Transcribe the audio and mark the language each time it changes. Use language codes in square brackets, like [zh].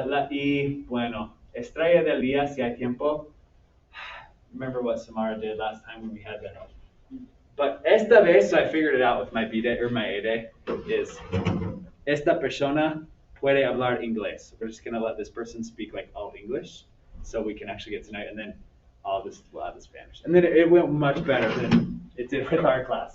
[es] Y bueno, estrella del día, si hay tiempo. [en] Remember what Samara did last time when we had that. But [es] esta vez, [en] so I figured it out with my B-Day or my A-Day, is [es] esta persona puede hablar inglés. [en] We're just going to let this person speak like all English so we can actually get to know it, and then we'll add the Spanish. And then it went much better than it did with our class.